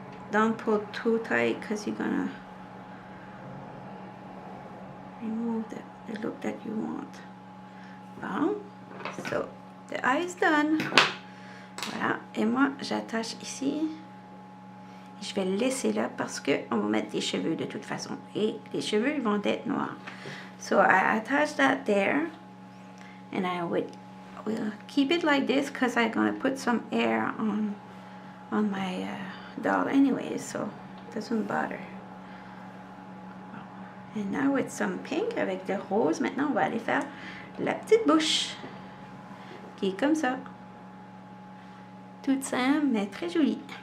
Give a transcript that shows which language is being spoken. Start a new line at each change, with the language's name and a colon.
English: Don't pull too tight because you're gonna remove the look that you want.
French: Bon,
English: so the eye is done.
French: Voilà, et moi j'attache ici. Je vais le laisser là parce que on va mettre des cheveux de toute façon. Et les cheveux ils vont être noirs.
English: So I attach that there, and I will keep it like this because I'm gonna put some air on my doll anyway, so it doesn't bother. And now with some pink
French: avec le rose, maintenant on va aller faire la petite bouche qui est comme ça, toute simple mais très jolie.